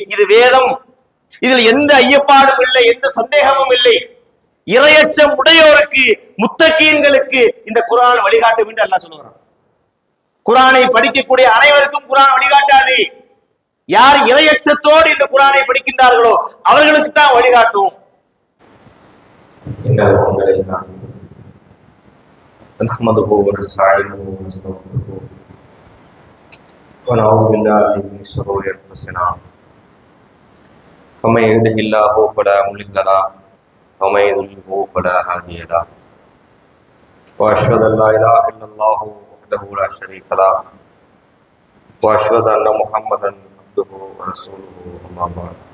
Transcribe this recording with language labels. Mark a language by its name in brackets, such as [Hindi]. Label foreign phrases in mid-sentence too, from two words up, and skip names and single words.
[Tamil] இது வேதம், இதில் எந்த ஐயப்பாடும் இல்லை, எந்த சந்தேகமும் இல்லை. இறையச்சம் உடையோருக்கு, முத்தகீன்களுக்கு இந்த குர்ஆன் வழிகாட்டும் என்று அல்லாஹ் சொல்லுகிறான். குர்ஆனை படிக்கக்கூடிய அனைவருக்கும் குர்ஆன் வழிகாட்டாது. யார் இறையச்சத்தோடு இந்த குர்ஆனை படிக்கின்றார்களோ அவர்களுக்கு தான் வழிகாட்டும். [Arabic] نحمده ونستعينه ونستغفره ونعوذ بالله من شرور انفسنا ومن يهده الله فلا مضل له ومن يضلل فلا هادي له واشهد ان لا اله الا الله وحده لا شريك له واشهد ان محمدا عبده ورسوله اما بعد